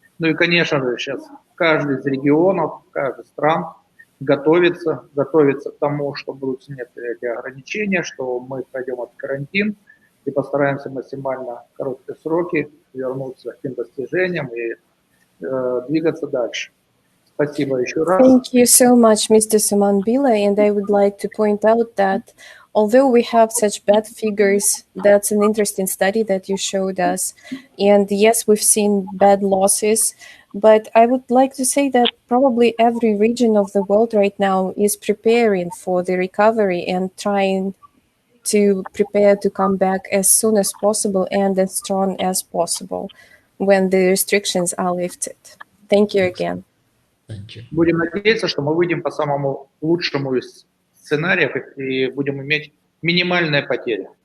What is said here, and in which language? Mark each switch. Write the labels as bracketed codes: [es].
[ru] Ну и, конечно же, сейчас каждый из регионов, каждый стран готовится к тому, что будут снять эти ограничения, что мы пройдем этот карантин и постараемся максимально в короткие сроки вернуться к тем достижениям и двигаться дальше. Спасибо еще раз. [en] Thank you so much, Mr. Suman Billa, and I would like to point out that although we have such bad figures, that's an interesting study that you showed us. And yes, we've seen bad losses, but I would like to say that probably every region of the world right now is preparing for the recovery and trying to prepare to come back as soon as possible and as strong as possible when the restrictions are lifted. Thank you again. Thank you. [ru] Будем надеяться, что мы выйдем по самому лучшему из сценариев и будем иметь минимальные потери.